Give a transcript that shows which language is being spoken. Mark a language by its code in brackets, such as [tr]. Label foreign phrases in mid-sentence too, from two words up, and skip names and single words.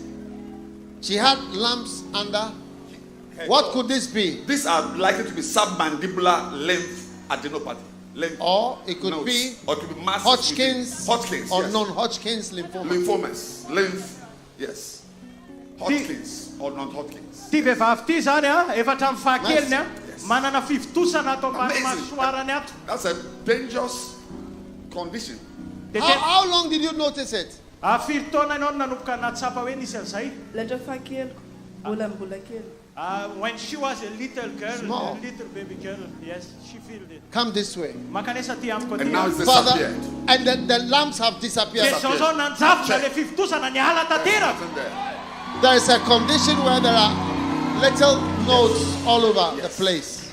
[en] She had lumps under. What could this be? These are likely to be submandibular lymph adenopathy. Or it could be Hodgkin's or yes. non-Hodgkin's lymphoma. Lymphomas. Lymph, yes. Hodgkin's or non-Hodgkin's. [mg] Ty vehivavy ty zany efatra amin'ny fahakeliny manana fivitosana ato ambany masoarany ato. [en] That's a dangerous condition. How long did you notice it? [mg] Firy taona ianao nanomboka natsapa hoe nisy an'izay. [en] When she was a little girl, a little baby girl, yes, she felt it. Come this way. And now it's Father, and the lumps have disappeared. There is a condition where there are little nodes all over the place.